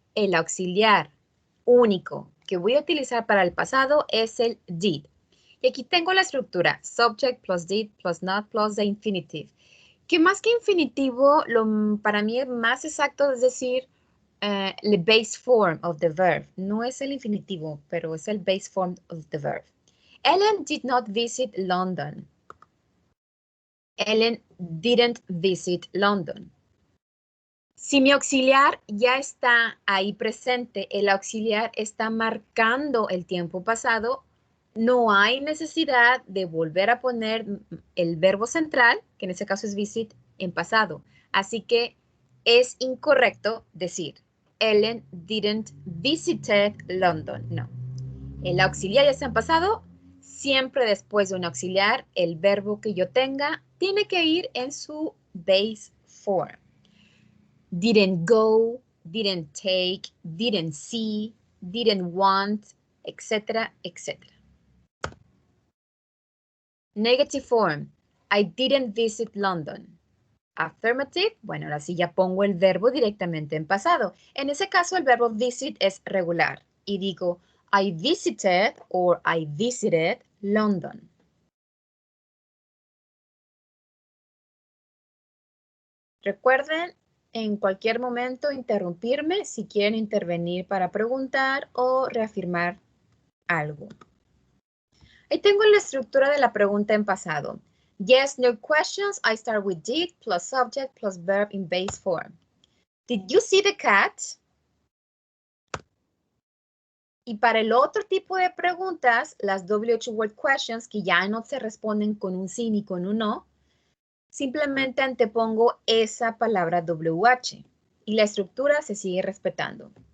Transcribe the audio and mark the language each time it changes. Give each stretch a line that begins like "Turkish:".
Spanish: El auxiliar único que voy a utilizar para el pasado es el did. Y aquí tengo la estructura
English: subject plus did plus not plus the infinitive.
Spanish: Que más que infinitivo, para mí es más exacto, es decir,
English: the base form of the verb.
Spanish: No es el infinitivo, pero es el
English: base form of the verb. Ellen did not visit London. Ellen didn't visit London.
Spanish: Si mi auxiliar ya está ahí presente, el auxiliar está marcando el tiempo pasado, no hay necesidad de volver a poner el verbo central, que en este caso es visit, en pasado. Así que es incorrecto decir
English: Ellen didn't visited London.
Spanish: No. El auxiliar ya está en pasado. Siempre después de un auxiliar, el verbo que yo tenga tiene que ir en su base form.
English: Didn't go, didn't take, didn't see, didn't want, etc., etc. Negative form. I didn't visit London.
Spanish: Affirmative, bueno, ahora sí ya pongo el verbo directamente en pasado. En ese caso, el verbo visit es regular. Y digo,
English: I visited or I visited London.
Spanish: Recuerden, en cualquier momento interrumpirme si quieren intervenir para preguntar o reafirmar algo. Ahí tengo la estructura de la pregunta en pasado.
English: Yes, no questions. I start with did plus subject plus verb in base form. Did you see the cat?
Spanish: Y para el otro tipo de preguntas, las W8 word questions, que ya no se responden con un sí ni con un no, simplemente antepongo esa palabra WH y la estructura se sigue respetando.